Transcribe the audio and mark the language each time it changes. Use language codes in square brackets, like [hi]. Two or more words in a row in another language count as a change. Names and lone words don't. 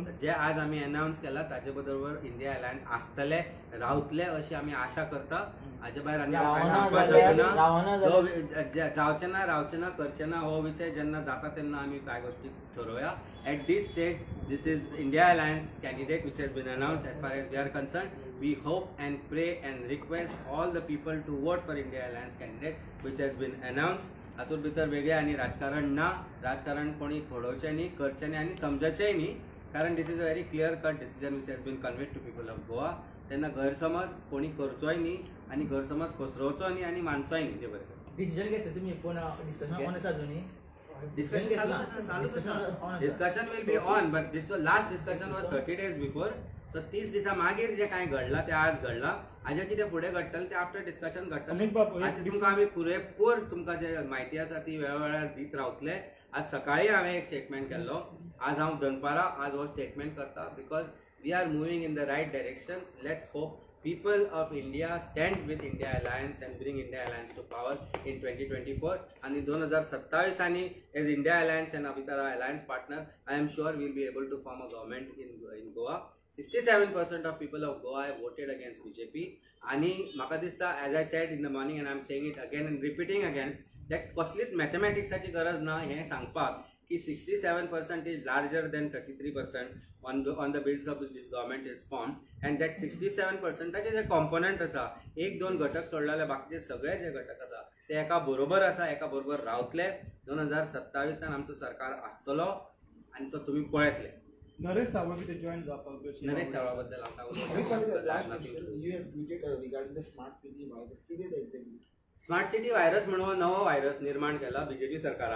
[kok] जे आज आमी अनावन्स केला ताचे बरोबर इंडिया अलायन्स आसतले रावतले अशी आमी आशा करता. हाचे भायर आनी जावचे ना रावचे ना करचे ना हो विषय जेन्ना जाता तेन्ना आमी कांय गोष्टी ठरोवया. [en] at this stage this is India Alliance candidate which has been announced as far as we are concerned. We hope and pray and request all the people to vote for India Alliance candidate which has been announced. [kok] हातूंत भितर वेगळे आनी राजकारण ना. राजकारण कोणी घडोवचें न्ही, करचें न्ही आनी समजचेंय न्ही, कारण [en] this is a very clear cut decision which has been conveyed to people of Goa. [kok] तेन्ना गैरसमज कोणी करचोय न्ही आनी गैरसमज पसरोवचो न्ही आनी मानचोय न्ही. देव बरें. डिसिजन घेतलं तुम्ही पूण [en] discussion on [kok] आसा अजुनी [en] discussion will be on but this last discussion was 30 days before. [kok] सो 30 दिसा मागीर जे कांय घडलां ते आज घडलां. हाजे कितें फुडें घडटलें ते [en] after discussion [kok] घडटलें. तुमकां आमी पुरेपूर तुमकां जे म्हायती आसा ती वेळोवेळार दीत रावतले. आज सकाळी हांवें एक स्टेटमेंट केल्लो. आज हांव दनपारां आज हो स्टेटमेंट करता [en] because we are moving in the right direction. let's hope people of India stand with India Alliance and bring India Alliance to power in 2024 and in 2027 ani as India Alliance and Abhitara Alliance partner I am sure we will be able to form a government in Goa. 67% of people of Goa have voted against BJP [kok] आणि म्हाका दिसता [en] as I said in the morning and I am saying it again and repeating again that [kok] कसलीच मॅथमॅटिक्साची गरज ना हें सांगपाक की [en] 67% is larger than 33% on the basis of which this government is formed and that 67% [kok] जे component आसा एक दोन घटक सोडलेले बाकीचे सगळे जे घटक आसा ते एका बरोबर आसा एका बरोबर रावतले. 2027 आमचो सरकार आसतलो आनी तो तुमी पळयतले. नरेश सावळ कितें जॉईन जावपाक नरेश सावळा बद्दल स्मार्ट सिटी व्हायरस म्हणून नवो व्हायरस निर्माण केला बीजेपी सरकारान.